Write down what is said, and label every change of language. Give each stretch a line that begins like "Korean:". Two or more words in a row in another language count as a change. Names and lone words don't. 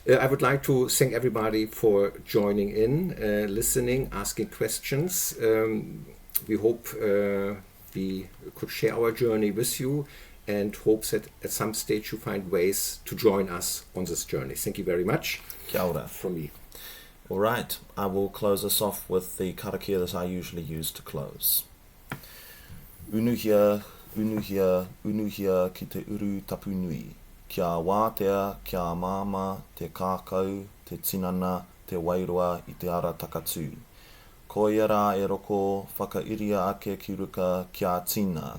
English: I would like to thank everybody for joining in, listening, asking questions. We hope we could share our journey with you, and hope that at some stage you find ways to join us on this journey. Thank you very much.
Māori: Kia ora.
English: From me. All right, I will close us off with the karakia that I usually use to close.
Māori: Unuhia, unuhia, unuhia ki te uru tapunui. Kia wātea, kia māma, te kākau, te tinana, te wairoa i te ara takatū. Ko ia rā e roko whakairia ake ki ruka kia tina.